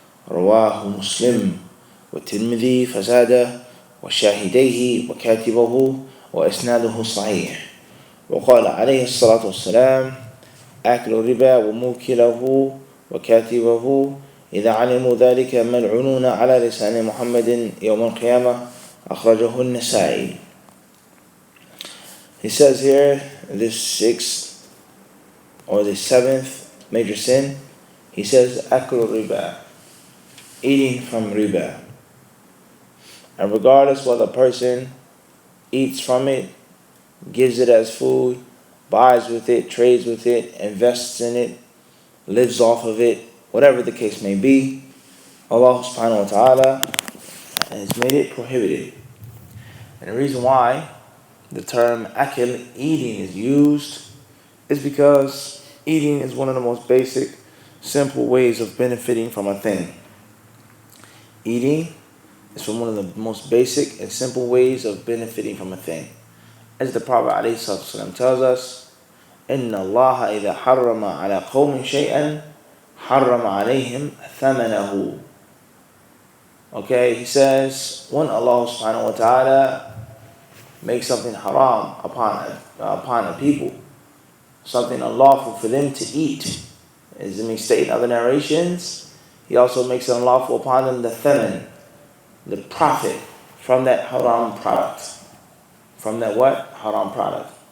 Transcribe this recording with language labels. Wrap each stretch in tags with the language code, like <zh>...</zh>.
<ar>رواه مسلم والترمذي فزاد وشاهديه وكاتبه وإسناده صحيح. وقال عليه الصلاة والسلام آكل الربا وموكله وكاتبه إذا علموا ذلك ملعونون على لسان محمد يوم القيامة. أخرجه النسائي.</ar> <en>He says here, this sixth or the seventh major sin, he says aklu riba, eating from riba. And regardless whether a person eats from it, gives it as food, buys with it, trades with it, invests in it, lives off of it, whatever the case may be, Allah subhanahu wa ta'ala has made it prohibited. And the reason why the term akil, eating, is used is because eating is one of the most basic, simple ways of benefiting from a thing. Eating is one of the most basic and simple ways of benefiting from a thing. As the Prophet ﷺ tells us,</en> <ar>إِنَّ اللَّهَ إِذَا حَرَّمَ عَلَى قَوْمٍ شَيْئًا حَرَّمَ عَلَيْهِمْ ثَمَنَهُ.</ar> <en>Okay, he says, when Allah subhanahu wa ta'ala makes something haram upon a people, something unlawful for them to eat, as it may state in other narrations, he also makes it unlawful upon them the thaman, the profit from that haram product. From that what? Haram product.</en>